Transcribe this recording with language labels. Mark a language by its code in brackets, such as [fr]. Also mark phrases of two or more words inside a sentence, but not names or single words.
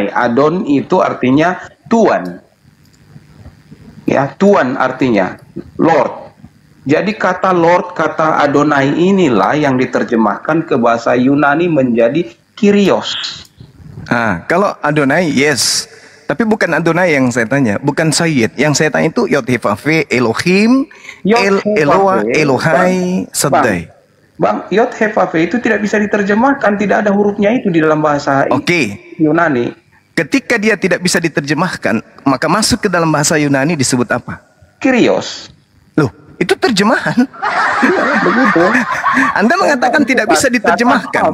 [id] Adon itu artinya Tuan. Ya, Tuan artinya Lord. Jadi kata Lord, kata Adonai inilah yang diterjemahkan ke bahasa Yunani menjadi Kyrios. Kalau Adonai, yes. Tapi bukan Adonai yang saya tanya, bukan Sayyid. Yang saya tanya itu Yod-Heh-Vav-He, Elohim, Eloah, Elohai, Shaddai. Bang, Yod-Heh-Vav-He itu tidak bisa diterjemahkan, tidak ada hurufnya itu di dalam bahasa Yunani. Ketika dia tidak bisa diterjemahkan, maka masuk ke dalam bahasa Yunani disebut apa? Kyrios. Loh, itu terjemahan. Iya, begitu. Anda mengatakan tidak bisa diterjemahkan.